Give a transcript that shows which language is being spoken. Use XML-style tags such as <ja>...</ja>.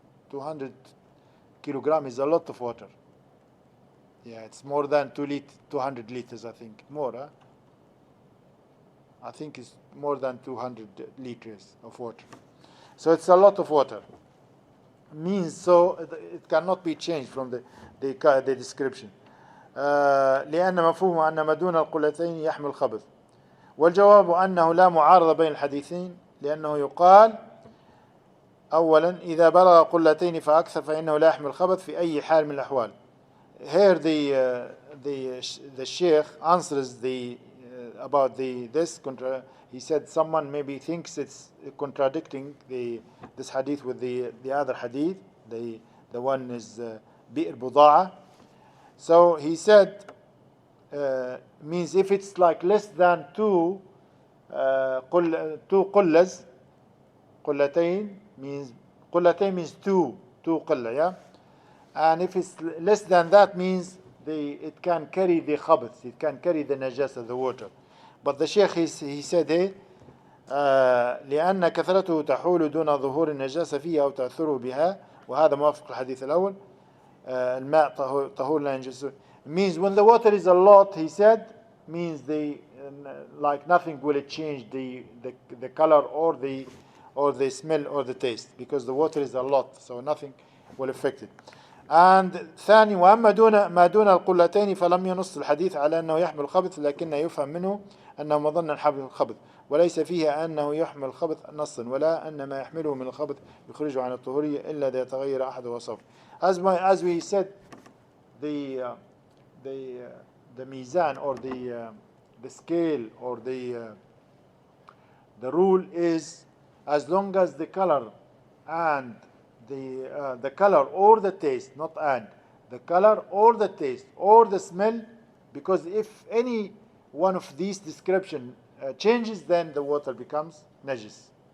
<en>200 kilogram is a lot of water. Yeah, it's more than 200 liters, I think. More, huh? I think it's more than 200 liters of water. So it's a lot of water. Means so it cannot be changed from the description.</en> <ar>لأن مفهوم أن ما دون القلتين يحمل خبث. والجواب أنه لا معارضة بين الحديثين لأنه يقال أولا إذا بلغ قلتين فأكثر فإنه لا يحمل خبث في أي حال من الأحوال.</ar> <en>Here the Sheikh answers about this. He said someone maybe thinks it's contradicting this hadith with the other hadith. The one is Bi'r Buda'a. So he said means if it's like less than two qullas, qullatayn means two qulla, yeah. And if it's less than that means it can carry the khabath, it can carry the najasa of the water. But the Sheikh he said here</en> <ar>لأن كثرته تحول دون ظهور النجاسة فيها أو تأثره بها وهذا موافق الحديث الأول الماء طهور لا ينجس</ar> <en>means when the water is a lot, he said, means like nothing will change the color or the smell or the taste because the water is a lot, so nothing will affect it. And</en> <ar>ثاني وأما ما دون القلتين فلم ينص الحديث على أنه يحمل الخبث لكن يفهم منه أنه مظن حمل الخبث وليس فيه أنه يحمل الخبث نصا ولا أن ما يحمله من الخبث يخرجه عن الطهورية إلا إذا يتغير أحد وصفه.</ar> <en>As we said, the mizan or the scale or the rule is as long as the color and the color or the taste, not and the color or the taste or the smell, because if any one of these description changes, then the water becomes najis.</en>